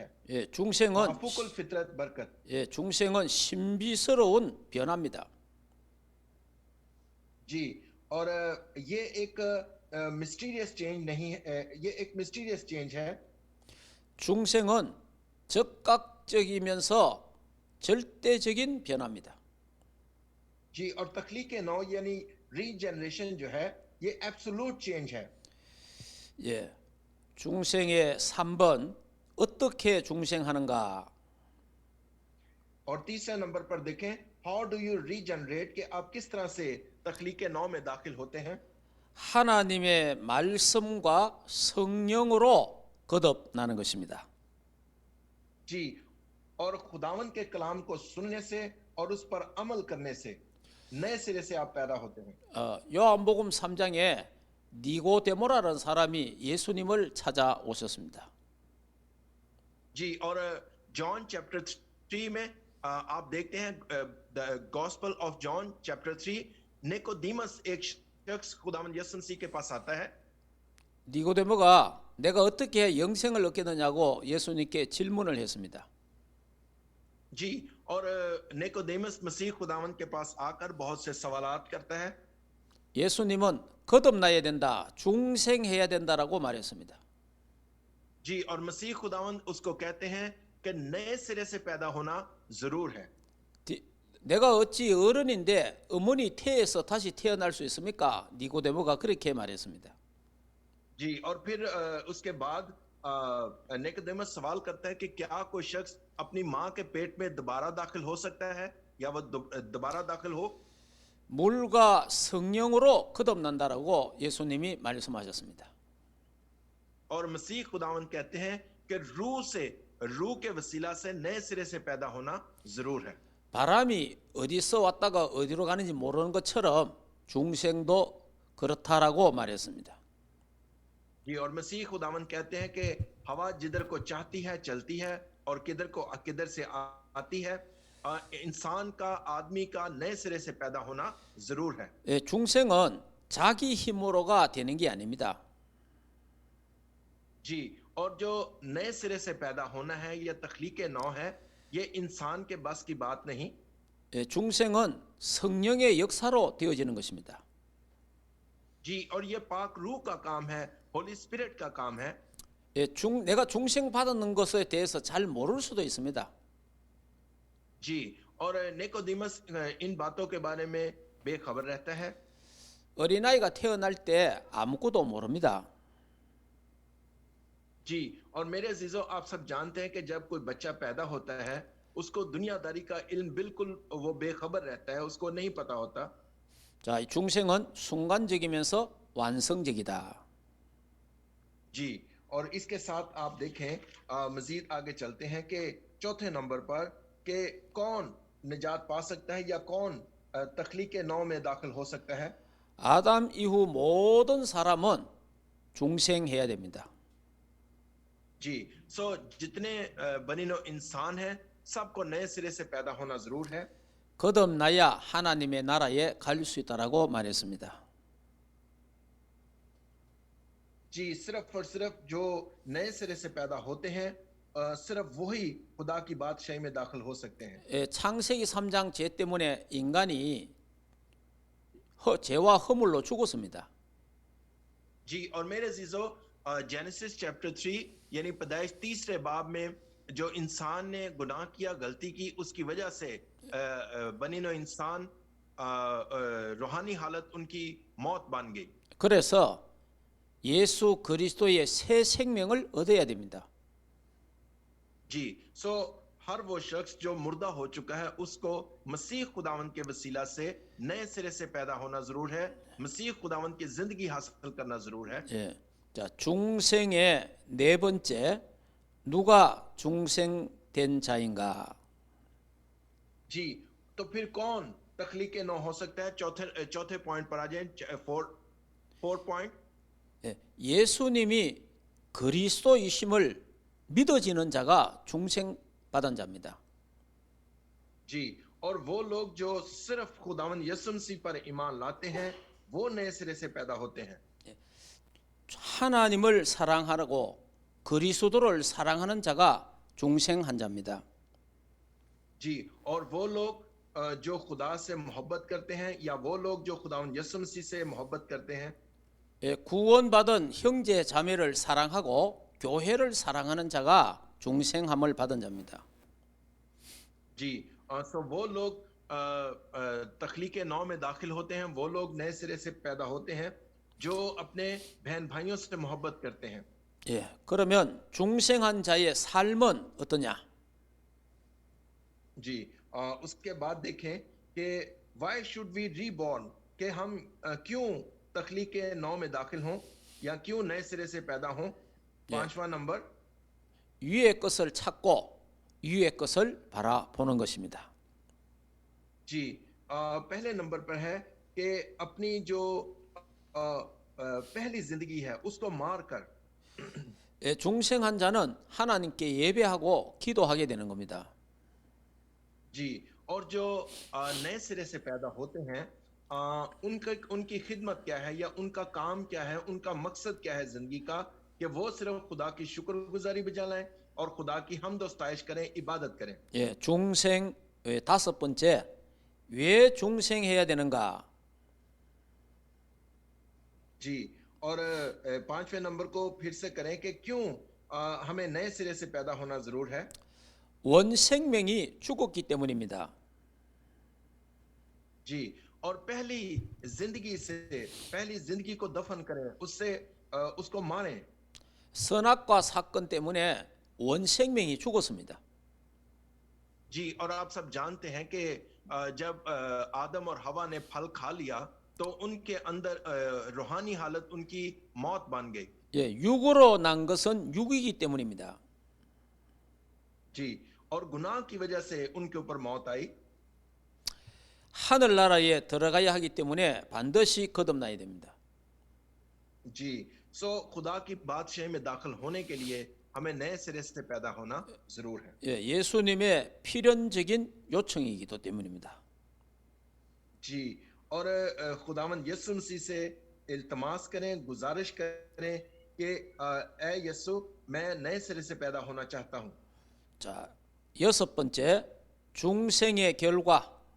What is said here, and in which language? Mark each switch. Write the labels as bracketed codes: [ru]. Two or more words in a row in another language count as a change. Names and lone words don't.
[ko] 중생은 [ur] مافوق الفطرت برکت. [ko] 중생은 신비스러운 변화입니다. [ur] جی، اور یہ ایک [en] mysterious change [ur] نہیں ہے، یہ ایک [en] mysterious change [ur] ہے. [ko] 중생은 적각적이면서 절대적인 변화입니다. [ur] جی، اور تخلیق نو یعنی ریجنریشن جو ہے یہ [en] absolute change [ur] ہے. [ko] 예, 중생의 3번, 어떻게 중생하는가? [ur] اور تیسرے نمبر پر دیکھیں [en] how do you regenerate, [ur] کہ آپ کس طرح سے تخلیق نو میں داخل ہوتے ہیں. [ko] 하나님의 말씀과 성령으로 거듭나는 것입니다. [ur] جی، اور خداوند کے کلام کو سننے سے اور اس پر عمل کرنے سے نئے سرے سے آپ پیدا ہوتے ہیں. [ko] 요한복음 3장에 니고데모라는 사람이 예수님을 찾아오셨습니다. [ur] جی، اور [en] John chapter 3 [ur] میں آپ دیکھتے ہیں [en] the Gospel of John chapter 3, [ur] نیکودیمس ایک شخص خداوند یسوع مسیح کے پاس آتا ہے. [ko] 니고데모가 내가 어떻게 영생을 얻겠느냐고 예수님께 질문을 했습니다. [ur] جی، اور نیکودیمس مسیح خداوند کے پاس آ کر بہت سے سوالات کرتا ہے. [ko] 예수님은 거듭나야 된다, 중생해야 된다라고 말했습니다. [ur] جی، اور مسیح خداوند اس کو کہتے ہیں کہ نئے سرے سے پیدا ہونا ضرور ہے. [ko] 내가 어찌 어른인데 어머니 태에서 다시 태어날 수 있습니까? 니고데모가 그렇게 말했습니다. [ur] جی، اور پھر اس کے بعد نیکودیمس سوال کرتا ہے کہ کیا کوئی شخص اپنی ماں کے پیٹ میں دوبارہ داخل ہو سکتا ہے، یا وہ دوبارہ داخل ہو. [ko] 물과 성령으로 거듭난다라고 예수님이 말씀하셨습니다. [ur] اور مسیح خداوند کہتے ہیں کہ روح کے وسیلہ سے نئے سرے سے پیدا ہونا ضرور ہے. [ko] 바람이 어디서 왔다가 어디로 가는지 모르는 것처럼 중생도 그렇다라고 말했습니다. [ur] جی، اور مسیح خداوند کہتے ہیں کہ ہوا جدھر کو چاہتی ہے چلتی ہے اور کدھر سے آتی ہے. انسان کا، آدمی کا نئے سرے سے پیدا ہونا ضرور ہے. [ko] 중생은 자기 힘으로가 되는 게 아닙니다. [ur] جی، اور جو نئے سرے سے پیدا ہونا ہے یا تخلیق نو ہے، یہ انسان کے بس کی بات نہیں. [ko] 중생은 성령의 역사로 되어지는 것입니다. [ur] جی، اور یہ پاک روح کا کام ہے, [en] Holy Spirit [ur] کا کام ہے. [ko] 내가 중생 받는 것에 대해서 잘 모를 수도 있습니다. [ur] جی، اور نیکودیمس ان باتوں کے بارے میں بےخبر رہتا ہے. [ko] 어린아이가 태어날 때 아무것도 모릅니다. [ur] جی، اور میرے عزیزوں، آپ سب جانتے ہیں کہ جب کوئی بچہ پیدا ہوتا ہے اس کو دنیاداری کا علم بالکل وہ بےخبر رہتا ہے، اس کو نہیں پتا ہوتا. [ko] 자, 중생은 순간적이면서 완성적이다. [ur] جی، اور اس کے ساتھ آپ دیکھیں مزید آگے چلتے ہیں کہ چوتھے نمبر پر کہ کون نجات پا سکتا ہے یا کون تخلیق نو میں داخل ہو سکتا ہے. [ko] 아담 이후 모든 사람은 중생해야 됩니다. [ur] جی، سو جتنے بنی نوع انسان ہیں سب کو نئے سرے سے پیدا ہونا ضرور ہے. [ko] 거듭나야 하나님의 나라에 갈 수 있다라고 말했습니다. [ur] جی، صرف اور صرف جو نئے سرے سے پیدا ہوتے ہیں صرف وہی خدا کی بادشاہی میں داخل ہو سکتے ہیں. [ko] 창세기 3장 죄 때문에 인간이 죄와 허물로 죽었습니다. [ur] جی، اور میرے عزیزوں [en] Genesis chapter 3 [ur] یعنی پیدائش تیسرے باب میں جو انسان نے گناہ کیا، غلطی کی، اس کی وجہ سے بنی نوع انسان روحانی حالت ان کی موت بن گئی. [ko] 그래서 예수 그리스도의 새 생명을 얻어야 됩니다. [ur] جی، سو ہر وہ شخص جو مردہ ہو چکا ہے اس کو مسیح خداوند کے وسیلہ سے نئے سرے سے پیدا ہونا ضرور ہے. مسیح خداوند کی زندگی حاصل کرنا ضرور ہے. [ko] 예. 자, 중생의 네 번째, 누가 중생된 자인가? [ur] جی، تو پھر کون تخلیق نو ہو سکتا ہے? چوتھے چوتھے پوائنٹ پر آ جائے. [en] four point. [ko] 예. 예수님이 그리스도이심을 믿어지는 자가 중생받은 자입니다. [ur] جی، اور وہ لوگ جو صرف خداوند یسوع مسیح پر ایمان لاتے ہیں وہ نئے سرے سے پیدا ہوتے ہیں. [ko] 하나님을 사랑하고 그리스도를 사랑하는 자가 중생한 자입니다. [ur] جی، اور وہ لوگ جو خدا سے محبت کرتے ہیں یا وہ لوگ جو خداوند یسوع مسیح سے محبت کرتے ہیں. [ko] 예, 구원받은 형제 자매를 사랑하고 교회를 사랑하는 자가 중생함을 받은 자입니다. [ur] جی، سو وہ لوگ تخلیق نو میں داخل ہوتے ہیں. وہ لوگ نئے سرے سے پیدا ہوتے ہیں جو اپنے بہن بھائیوں سے محبت کرتے ہیں. [ko] 예, 그러면 중생한 자의 삶은 어떠냐? [ur] جی، اس کے بعد دیکھیں کہ [en] why should we reborn, [ur] کہ ہم کیوں تخلیق نو میں داخل ہوں یا کیوں نئے سرے سے پیدا ہوں. پانچواں نمبر, [ko] 위의 것을 찾고 위의 것을 바라보는 것입니다. [ur] جی، پہلے نمبر پر ہے کہ اپنی جو پہلی زندگی ہے اس کو مار کر. [ko] 예, 중생한 자는 하나님께 예배하고 기도하게 되는 겁니다. [ur] جی، اور جو نئے سرے سے پیدا ہوتے ہیں ان کا ان کی خدمت کیا ہے یا ان کا کام کیا ہے، ان کا مقصد کیا ہے زندگی کا، کہ وہ صرف خدا کی شکرگزاری بجا لائیں اور خدا کی حمد و ستائش کریں، عبادت کریں. [ko] 예, 중생 다섯 번째, 왜 중생해야 되는가? [ur] جی، اور پانچویں نمبر کو پھر سے کریں کہ کیوں ہمیں نئے سرے سے پیدا ہونا ضرور ہے. [ko] 원생명이 죽었기 때문입니다. [ur] جی، اور پہلی زندگی کو دفن کریں، اس سے اس کو ماریں. [ko] 선악과 사건 때문에 원생명이 죽었습니다. [ur] جی، اور آپ سب جانتے ہیں کہ جب آدم اور حوا نے پھل کھا لیا تو ان کے اندر روحانی حالت ان کی موت بن گئی. [ko] 예, 육으로 난 것은 육이기 때문입니다. [ur] جی، اور گناہ کی وجہ سے ان کے اوپر موت آئی. [ko] 하늘나라에 들어가야 하기 때문에 반드시 거듭나야 됩니다. [ur] جی، سو خدا کی بادشاہی میں داخل ہونے کے لیے ہمیں نئے سرے سے پیدا ہونا ضرور ہے. [ko] 예, 예수님의 필연적인 요청이기도 때문입니다. [ur] جی، اور خداوند یسوع مسیح سے التماس کریں، گزارش کریں کہ اے یسوع، میں نئے سرے سے پیدا ہونا چاہتا ہوں. [ko] 자, 여섯 번째, 중생의 결과.